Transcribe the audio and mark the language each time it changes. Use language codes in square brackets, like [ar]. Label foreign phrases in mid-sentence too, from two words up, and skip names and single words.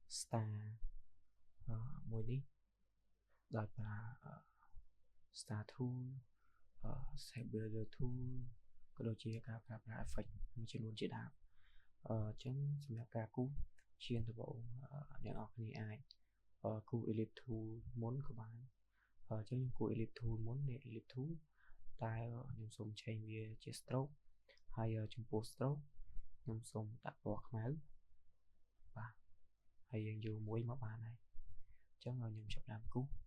[km] star មួយនេះដោយប្រើ [en] star tool shape builder tool [km] ក៏ដូចជាការប្រើប្រាស់ effect មួយចំនួ នជាដើមអញ្ចឹងសម្រាប់ការគូសជាដំបូងអ្នកនរគ្នាអាចគូស [en] ellipse tool [km] មុនក៏បានអញ្ចឹងខ្ញុំគូស [en] ellipse tool [km] មុននៃ [en] ellipse tool [km] តែខ្ញុំសូមឆេញវាជា stroke ហើយចំពោះ stroke ខ្ញុំសូមដាក់ពណ៌ខ្មៅបាទហើយយើងយកមួយមកបានហើយអញ្ចឹងខ្ញុំចាប់ដើមគូស